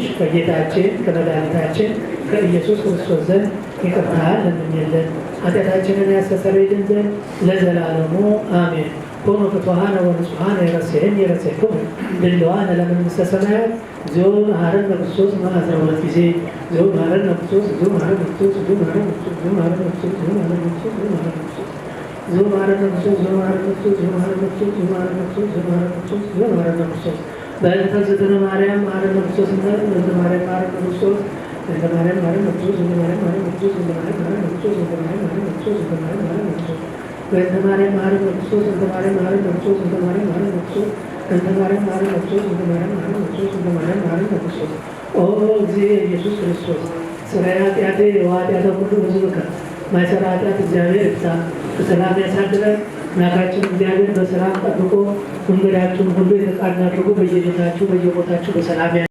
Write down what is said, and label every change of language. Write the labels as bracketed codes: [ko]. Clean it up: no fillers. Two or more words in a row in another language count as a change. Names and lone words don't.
[am] ከጌታችን ከመድኃኒታችን ከኢየሱስ ክርስቶስ ዘንድ ይቅርታን ለምኝልን ኃጢአታችንን ያስተሰርይልን ዘንድ ለዘላለሙ አሜን። [gez] ኮኑ ፍቱሐነ ወንጹሐነ ይረሴክሙ ድልዋነ ለመንግሥተ ሰማያት። እግዚኦ መሐረነ ክርስቶስ መዓልተ [am] ሁለት ጊዜ [gez] እግዚኦ መሐረነ ክርስቶስ እግዚኦ መሐረነ ክርስቶስ እግዚኦ መሐረነ ክርስቶስ እግዚኦ መሐረነ ክርስቶስ እግዚኦ መሐረነ ክርስቶስ እግዚኦ መሐረነ ክርስቶስ እግዚኦ መሐረነ ክርስቶስ እግዚኦ መሐረነ ክርስቶስ እግዚኦ መሐረነ ክርስቶስ እግዚኦ መሐረነ ክርስቶስ እግዚኦ መሐረነ ክርስቶስ እግዚኦ መሐረነ ክርስቶስ በእንተ እግዝእትነ ማርያም መሐረነ ክርስቶስ እንተ ማርያም መሐረነ ክርስቶስ እንተ ማርያም መሐረነ ክርስቶስ እንተ ማርያም መሐረነ ክርስቶስ እንተ ማርያም መሐረነ ክርስቶስ እንተ ማርያም መሐረነ ክርስቶስ እንተ ማርያም መሐረነ ክርስቶስ በእንተ ማርያም መሐረነ ክርስቶስ እንተ ማርያም መሐረነ ክርስቶስ እንተ ማርያም መሐረነ ክርስቶስ እንተ ማርያም መሐረነ ክርስቶስ እንተ ማርያም መሐረነ ክርስቶስ እንተ ማርያም መሐረነ ክርስቶስ ኦ እግዚእ ኢየሱስ ክርስቶስ ሥራየ ኃጢአቴ ወኃጢአተ ኩሉ ሕዝብከ ማይሠራ ኃጢአት [am] እግዚአብሔር ይፍታ። በሰላም ያሳድረን። አምላካችን እግዚአብሔር በሰላም ጠብቆ መንገዳችሁን ሁሉ የተቃና አድርጎ በየቤታችሁ በየቦታችሁ በሰላም